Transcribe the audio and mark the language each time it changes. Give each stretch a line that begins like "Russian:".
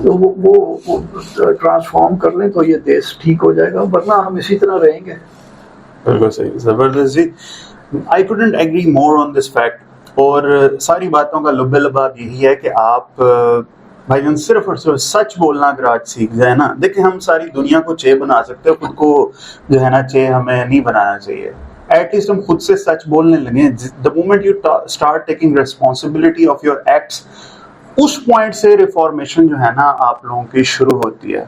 Urdu: تو وہ ٹرانسفارم کر لیں تو یہ دیش ٹھیک ہو جائے گا, ورنہ ہم اسی طرح رہیں گے. بالکل صحیح, زبردست جی.
English: I couldn't agree more on this fact.
Urdu: اور ساری باتوں کا لب لباب یہی ہے کہ آپ بھائی جان صرف اور صرف سچ بولنا اگر آج سیکھ جائے نا. دیکھیں ہم ساری دنیا کو چے بنا سکتے ہیں, خود کو جو ہے نا چے ہمیں نہیں بنانا چاہیے. ایٹ لیسٹ ہم خود سے سچ بولنے لگیں.
English: the moment you start taking responsibility of your acts,
Urdu: اس point سے ریفارمیشن جو ہے نا آپ لوگوں کی شروع ہوتی ہے.